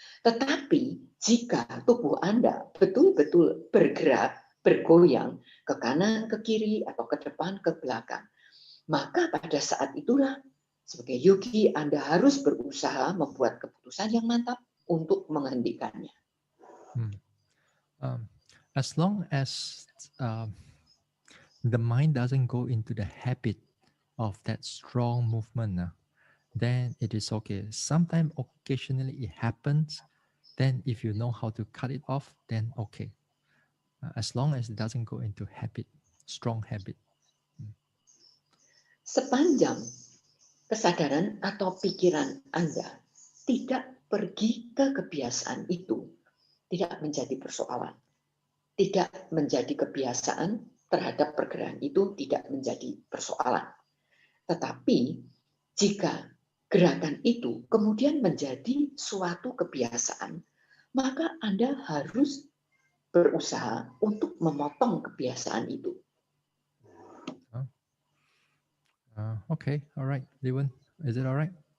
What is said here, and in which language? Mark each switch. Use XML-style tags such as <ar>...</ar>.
<id>Tetapi jika tubuh Anda betul-betul bergerak, bergoyang ke kanan, ke kiri, atau ke depan, ke belakang, maka pada saat itulah sebagai yogi Anda harus berusaha membuat keputusan yang mantap untuk menghentikannya.</id> <en>As long as the mind doesn't go into the habit of that strong movement, then it is okay. Sometimes occasionally it happens. Then if you know how to cut it off, then okay. As long as it doesn't go into habit, strong habit.</en> <id>Sepanjang kesadaran atau pikiran Anda tidak pergi ke kebiasaan itu, tidak menjadi persoalan. Tidak menjadi kebiasaan terhadap pergerakan itu tidak menjadi persoalan. Tetapi jika gerakan itu kemudian menjadi suatu kebiasaan, maka Anda harus berusaha untuk memotong kebiasaan itu.</id> <en>Okay, all right, Liwen, is it all right?</en>